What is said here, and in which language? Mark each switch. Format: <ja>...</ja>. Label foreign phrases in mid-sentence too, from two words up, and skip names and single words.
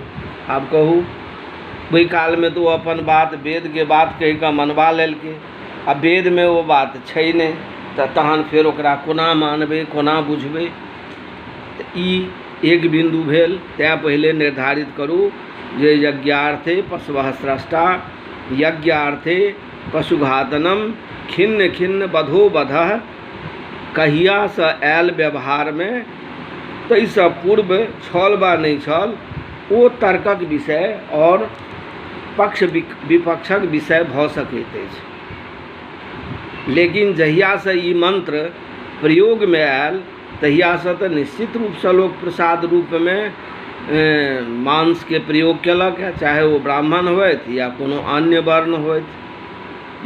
<mai>आब कहू, ओहि कालमे तऽ ओ अपन बात वेदके बात कहि कऽ मनवा लेलकै, आ वेदमे ओ बात छै नहि, तऽ तहन फेर ओकरा कोना मानबै, कोना बुझबै? तऽ ई एक बिन्दु भेल। तैँ पहिले निर्धारित करू जे</mai> <sa>यज्ञार्थे पशवः स्रष्टा यज्ञार्थे पशुघातनम खिन्न खिन्न बधो बधः</sa> <mai>कहियासँ आयल व्यवहारमे, ताहिसँ पूर्व छल वा नहि छल, ओ तर्कक विषय और पक्ष विपक्षक विषय भऽ सकैत अछि। लेकिन जहियासँ ई मंत्र प्रयोगमे आयल तहियासँ तऽ निश्चित रूपसँ लोक प्रसाद रूपमे मांस के प्रयोग केलक है, चाहे वो ब्राह्मण होथि या कोनो अन्य वर्ण होथि।</mai>